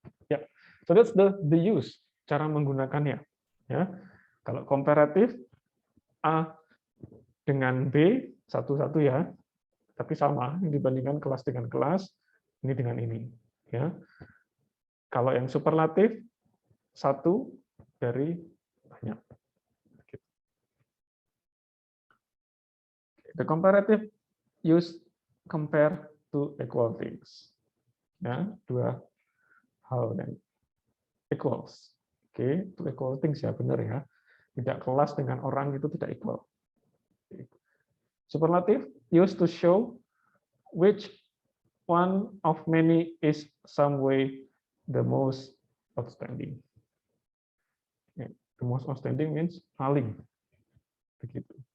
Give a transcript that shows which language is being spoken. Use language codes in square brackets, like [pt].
[en] Yeah, so that's the use, [id] cara menggunakannya. Ya, kalau komparatif A dengan B satu-satu ya, tapi sama dibandingkan kelas dengan kelas, ini dengan ini. Ya, kalau yang superlatif satu dari banyak. [en] The comparative use compare to equal things. [id] Ya, dua hal yang equals. [en] Oke, to equal things ya, [id] benar ya. Tidak kelas dengan orang itu tidak equal. [en] Superlative used to show which one of many is some way the most outstanding. Yeah, the most outstanding means paling. Begitu.